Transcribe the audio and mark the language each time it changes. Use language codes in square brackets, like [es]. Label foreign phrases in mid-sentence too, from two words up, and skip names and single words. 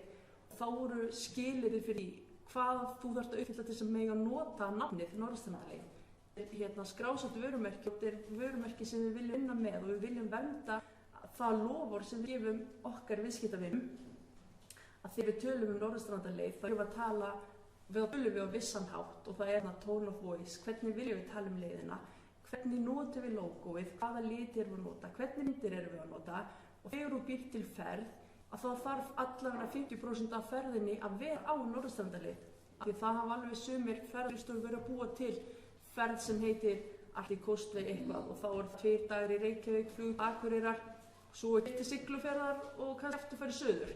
[is] Þá eru skilyrði fyrir hvað þú þarft að uppfylla til þess að mega nota nafnið Norðurlandaleið. Skrásettu vörumerki, þetta er vörumerki sem við viljum vinna með og við viljum vernda það loforð sem við gefum okkar viðskiptavinum að þegar við tölum Norðurlandaleið þá erum við á vissan hátt og það er [en] tone of voice, [is] hvernig viljum við tala leiðina, hvernig notum við logoið, hvaða liti erum við að nota, hvernig myndir erum við að nota og þegar þú býr til ferð að þá þarf allavega 50% af ferðinni að vera á Norðurstrandarleið. Því það hafa alveg sumir ferðarstofur verið að búa til ferð sem heitir Arctic Coastway eitthvað og þá 2 dagar í Reykjavík, flug til Akureyrar, svo til Siglufjarðar og kannski eftir farið suður.